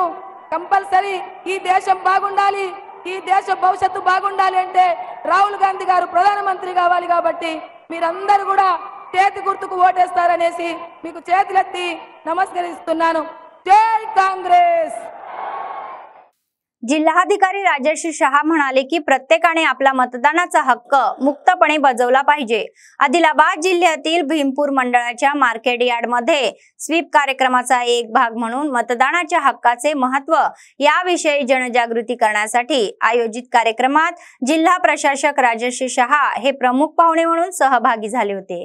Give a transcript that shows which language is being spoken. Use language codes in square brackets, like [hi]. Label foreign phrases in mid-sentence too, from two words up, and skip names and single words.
[te] కంపల్సరీ ఈ దేశం బాగుండాలి, ఈ దేశ భవిష్యత్తు బాగుండాలి అంటే రాహుల్ గాంధీ గారు ప్రధానమంత్రి కావాలి. కాబట్టి మీరందరూ కూడా చేతి గుర్తుకు ఓటేస్తారనేసి మీకు చేతులెత్తి నమస్కరిస్తున్నాను. జై కాంగ్రెస్. [mr] जिल्हाधिकारी राजर्षी शहा म्हणाले की प्रत्येकाने आपला मतदानाचा हक्क मुक्तपणे बजावला पाहिजे। आदिलाबाद जिल्ह्यातील भीमपूर मंडळाच्या मार्केट यार्ड मध्ये स्वीप कार्यक्रमाचा एक भाग म्हणून मतदानाच्या हक्काचे महत्त्व याविषयी जनजागृती करण्यासाठी आयोजित कार्यक्रमात जिल्हा प्रशासक राजर्षी शहा हे प्रमुख पाहुणे म्हणून सहभागी झाले होते।